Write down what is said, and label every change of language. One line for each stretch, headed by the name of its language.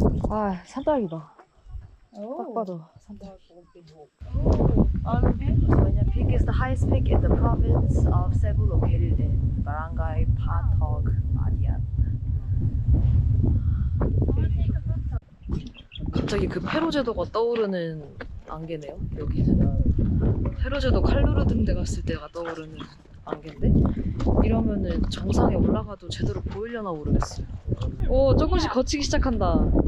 Korean: 아, 산딸기다. 딱 봐도 산딸기.
English: Usmania Peak is the highest peak in the province of Cebu, located in Barangay Patog, Madian.
Korean: 갑자기 그 페로제도가 떠오르는 안개네요. 여기는 페로제도 칼루르 등대 갔을 때가 떠오르는 안개인데 이러면은 정상에 올라가도 제대로 보이려나 모르겠어요. 오, 조금씩 거치기 시작한다.